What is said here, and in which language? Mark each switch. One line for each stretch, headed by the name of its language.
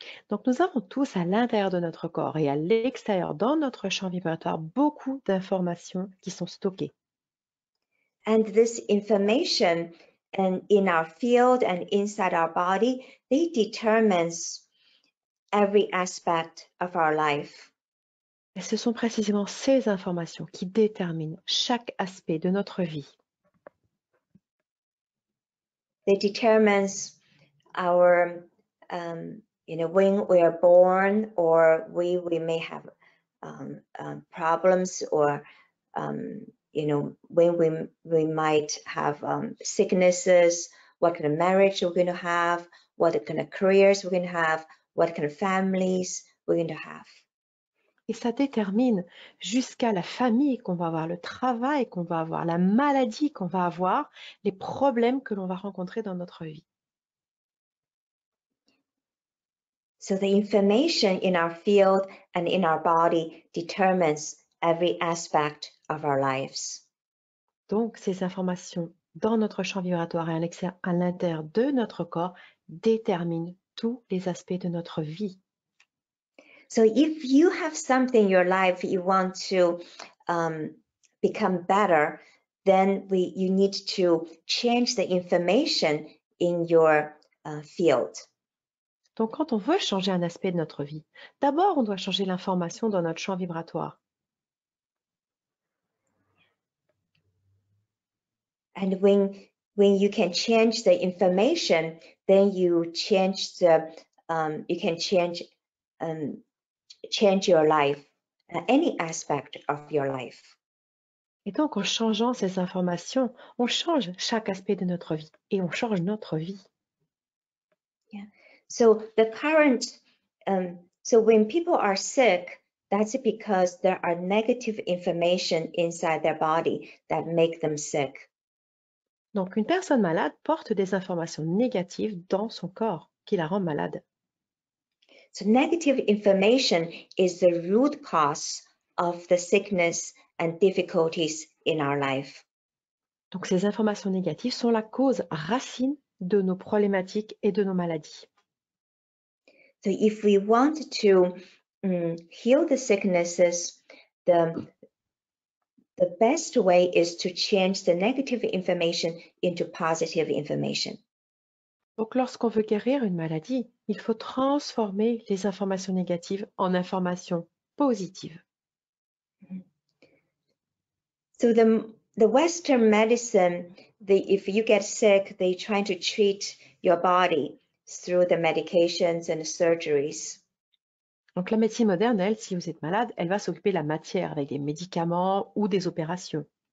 French: Donc nous avons tous à l'intérieur de notre corps et à l'extérieur dans notre champ vibratoire beaucoup d'informations qui sont stockées.
English: And this information and in our field and inside our body, they determines every aspect of our life.
French: Et ce sont précisément ces informations qui déterminent chaque aspect de notre vie.
English: They determines our, when we are born, or we may have problems, or you know, when we might have sicknesses, what kind of marriage we're going to have, what kind of careers we're going to have, what kind of families we're going to have.
French: Et ça détermine jusqu'à la famille qu'on va avoir, le travail qu'on va avoir, la maladie qu'on va avoir, les problèmes que l'on va rencontrer dans notre vie.
English: So the information in our field and in our body determines every aspect of our lives.
French: Donc, ces informations dans notre champ vibratoire et à l'intérieur de notre corps déterminent tous les aspects de notre vie.
English: So if you have something in your life you want to become better, then you need to change the information in your field.
French: Donc, quand on veut changer un aspect de notre vie, d'abord, on doit changer l'information dans notre champ vibratoire.
English: And when you can change the information, then you change the you can change your life, any aspect of your life.
French: Et donc, en changeant ces informations, on change chaque aspect de notre vie et on change notre vie. Yeah.
English: So the current, so when people are sick, that's because there are negative information inside their body that make them sick.
French: Donc, une personne malade porte des informations négatives dans son corps qui la rend malade.
English: So negative information is the root cause of the sickness and difficulties in our life.
French: Donc, ces informations négatives sont la cause racine de nos problématiques et de nos maladies.
English: So if we want to heal the sicknesses, the best way is to change the negative information into positive information.
French: Donc, lorsqu'on veut guérir une maladie, il faut transformer les informations négatives en informations positives.
English: So the Western medicine, if you get sick, they try to treat your body through the medications and surgeries.
French: Donc, la médecine moderne, elle, si vous êtes malade, elle va s'occuper de la matière avec des médicaments ou des opérations.